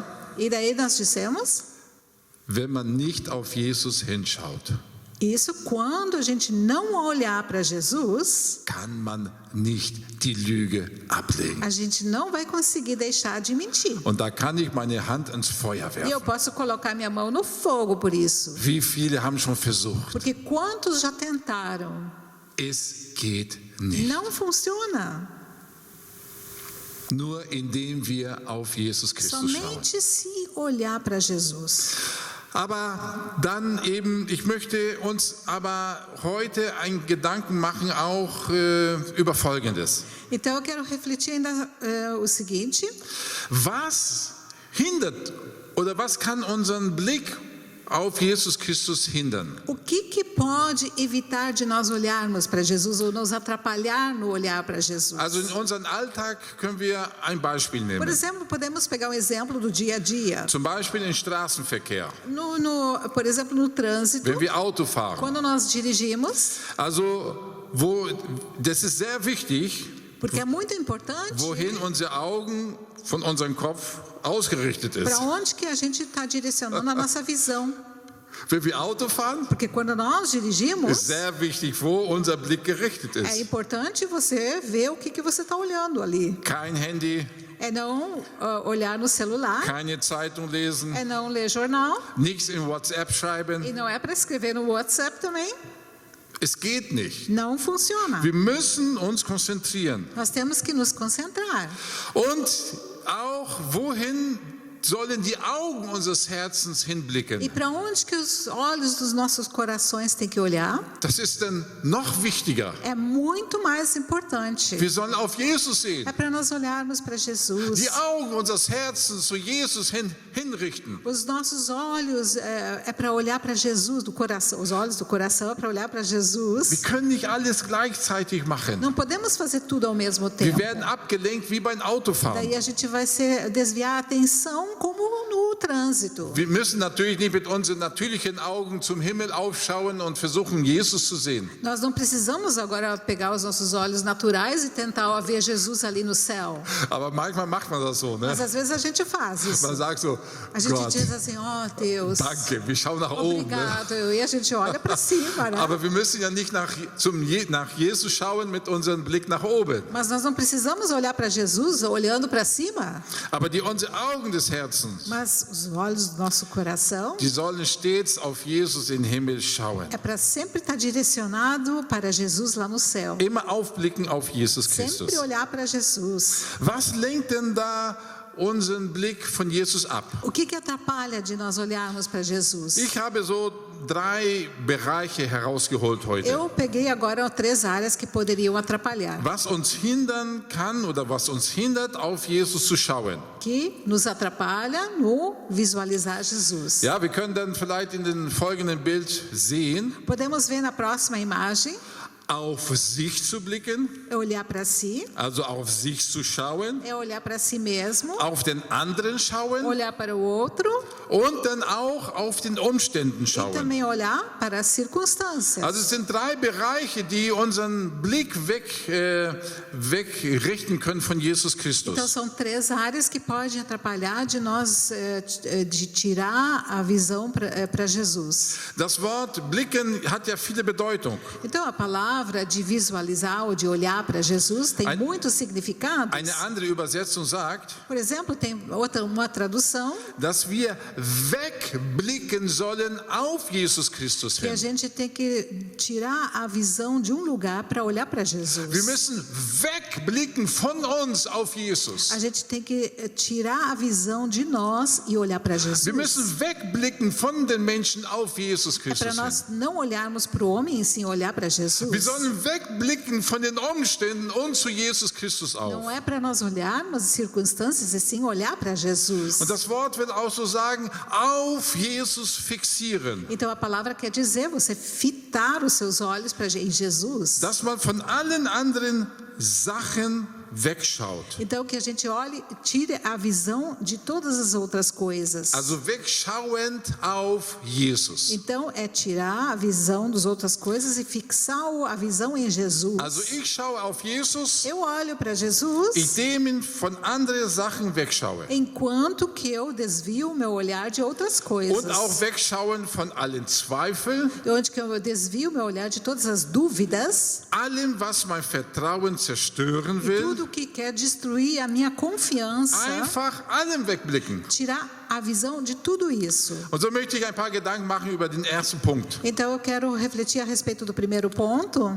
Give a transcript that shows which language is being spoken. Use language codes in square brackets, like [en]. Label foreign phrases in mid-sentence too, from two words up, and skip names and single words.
[pt] E daí nós dissemos, [de] Wenn man nicht auf Jesus hinschaut, [pt] isso quando a gente não olhar para Jesus, [de] kann man nicht die Lüge ablegen. [pt] a gente não vai conseguir deixar de mentir. [de] Und da kann ich meine Hand ins Feuer [pt] E eu [de] werfen. [pt] posso colocar minha mão no fogo por isso. [de] Wie viele haben schon versucht? [pt] Porque quantos já tentaram? [de] Es geht nicht. [pt] Não funciona. [de] Nur indem wir auf Jesus Christus schauen. [pt] Somente se olhar para Jesus. [de] Aber dann eben, ich möchte uns aber heute einen Gedanken machen, auch über Folgendes. [pt] Então eu quero refletir ainda o seguinte: [de] Was hindert oder was kann unseren Blick auf Jesus Christus hindern? [pt] o que pode evitar de nós olharmos para Jesus ou nos atrapalhar no olhar para Jesus? [de] Also in unserem Alltag können wir ein Beispiel [pt] Por [de] nehmen. [pt] exemplo, podemos pegar um exemplo do dia a dia. [de] Zum Beispiel im Straßenverkehr, [pt] Por exemplo, no trânsito, [de] wenn wir Auto fahren. [pt] quando nós dirigimos, [de] Also das ist sehr wichtig, [pt] porque é muito importante [de] wohin unsere Augen von unserem Kopf ausgerichtet ist. [pt] para onde que a gente está direcionando a nossa visão. [de] Wenn wir Auto fahren, [pt] Porque quando nós [de] ist [pt] dirigimos, [de] sehr wichtig, wo unser Blick gerichtet [pt] é [de] ist. [pt] importante você ver o que você está olhando ali. [de] Kein Handy, [pt] É não olhar no celular, [de] keine Zeitung lesen, [pt] é não ler jornal, [de] nichts in WhatsApp [pt] e [de] schreiben. [pt] não é para escrever no WhatsApp também. [de] Es geht nicht. [pt] Não funciona. [de] Wir müssen uns konzentrieren. [pt] Nós temos que nos concentrar. [de] Und auch, wohin sollen die Augen unseres Herzens [pt] E [de] hinblicken? [pt] para onde que os olhos dos nossos corações têm que olhar? [de] Das ist dann noch wichtiger. [pt] É muito mais importante. [de] Wir sollen auf Jesus sehen. [pt] É para nós olharmos para Jesus. [de] Die Augen unseres Herzens zu Jesus hinrichten. [pt] Os nossos olhos é para olhar para Jesus, do coração. Os olhos do coração é para olhar para Jesus. [de] Wir können nicht alles gleichzeitig machen. [pt] Não podemos fazer tudo ao mesmo [de] Wir [pt] tempo. [de] werden abgelenkt wie beim Autofahren. [pt] Daí a gente vai desviar a atenção como no trânsito. [de] Wir müssen natürlich nicht mit unseren natürlichen Augen zum Himmel aufschauen und versuchen, Jesus zu sehen. [pt] Nós não precisamos agora pegar os nossos olhos naturais e tentar ver Jesus ali no céu. [de] Aber manchmal macht man das so, ne? [pt] Mas às vezes a gente faz isso. [de] Man sagt so, [pt] A gente [de] Gott, [pt] diz assim, ó Deus, [de] danke, wir schauen nach oben. Ne? [pt] obrigado. E a gente olha para cima, né? [de] Aber wir müssen ja nicht nach Jesus schauen mit unserem Blick nach oben. [pt] Mas nós não precisamos olhar para Jesus olhando para cima. [de] Aber unsere Augen des Herzens, [pt] Mas os olhos do nosso coração [de] die sollen stets auf Jesus in den Himmel schauen. [pt] é para sempre estar direcionado para Jesus lá no céu. [de] Immer aufblicken auf Jesus Christus. [pt] Sempre olhar para Jesus. [de] Was lenkt denn da unseren Blick von Jesus ab? [pt] O que atrapalha de nós olharmos para Jesus? [de] Ich habe so 3 Bereiche herausgeholt heute. [pt] Eu peguei agora 3 áreas que poderiam atrapalhar, [de] Was uns hindern kann oder was uns hindert, auf Jesus zu schauen. [pt] que nos atrapalha no visualizar Jesus. [de] Ja, wir können dann vielleicht in dem folgenden Bild sehen, [pt] Podemos ver na próxima imagem, [de] auf sich zu blicken, [pt] é olhar para si, [de] also auf sich zu schauen, [pt] é olhar para si mesmo, [de] auf den anderen schauen [pt] olhar para o outro [de] und dann auch auf den Umständen [pt] e [de] schauen. [pt] também olhar para as circunstâncias. [de] Also es sind 3 Bereiche, die unseren Blick wegrichten können von Jesus [pt] Então [de] Christus. [pt] são 3 áreas que podem atrapalhar de nós de tirar a visão para Jesus. [de] Das Wort blicken hat ja viele Bedeutung. [pt] Então a palavra de visualizar ou de olhar para Jesus tem muitos significados. [de] Eine andere Übersetzung sagt, [pt] Por exemplo, tem uma tradução [de] dass wir wegblicken sollen auf Jesus Christus [pt] que a [de] hin. [pt] gente tem que tirar a visão de um lugar para olhar para Jesus. [de] Wir müssen wegblicken von uns auf Jesus. [pt] A gente tem que tirar a visão de nós e olhar para Jesus. [de] Wir müssen wegblicken von den Menschen auf Jesus [pt] É para [de] Christus [pt] nós [de] hin. [pt] não olharmos para o homem e sim olhar para Jesus. [de] Wir sollen wegblicken von den Umständen und zu Jesus Christus auf. [pt] Não é para nós olharmos as circunstâncias e sim olhar para Jesus. [de] Und das Wort will auch so sagen, auf Jesus fixieren. [pt] Então a palavra quer dizer você fitar os seus olhos em Jesus. [de] Dass man von allen anderen Sachen wegschaut. [pt] Então que a gente olhe, tire a visão de todas as outras coisas. [de] Also wegschauend auf Jesus. [pt] Então é tirar a visão das outras coisas e fixar a visão em Jesus. [de] Also ich schaue auf Jesus, [pt] Eu olho para Jesus [de] indem ich von anderen Sachen wegschaue. [pt] enquanto que eu desvio o meu olhar de outras coisas. [de] Und auch wegschauen von allen Zweifeln, [pt] Onde que eu desvio o meu olhar de todas as dúvidas, [de] allem, was mein Vertrauen zerstören will. [pt] tudo que quer destruir a minha confiança, [de] Einfach allem wegblicken. [pt] tirar a visão de tudo isso. [de] Und so möchte ich ein paar Gedanken machen über den ersten Punkt. [pt] Então eu quero refletir a respeito do primeiro ponto,